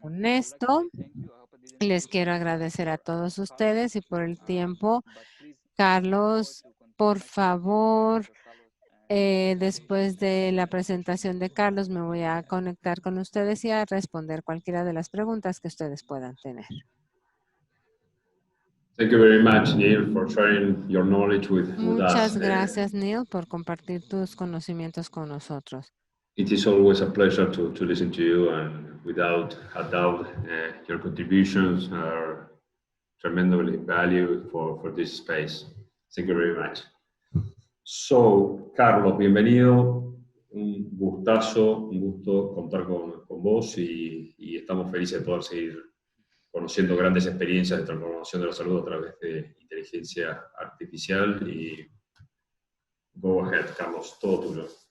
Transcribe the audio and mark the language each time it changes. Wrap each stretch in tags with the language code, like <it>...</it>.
<es>Con esto, les quiero agradecer a todos ustedes y por el tiempo. Carlos, por favor, después de la presentación de Carlos, me voy a conectar con ustedes y a responder cualquiera de las preguntas que ustedes puedan tener.</es> <en>Thank you very much, Neil, for sharing your knowledge with</en> <es>Muchas</es> <en>us.</en> <es>gracias, Neil, por compartir tus conocimientos con nosotros.</es> <en>It is always a pleasure to listen to you, and without a doubt, your contributions are tremendously valuable for this space. Thank you very much. So, Carlos, bienvenido.</en> <es>Un gustazo, un gusto contar con vos y estamos felices de poder seguir conociendo grandes experiencias de transformación de la salud a través de inteligencia artificial. Y</es> <en>go ahead,</en> <es>Carlos, todo tuyo.</es>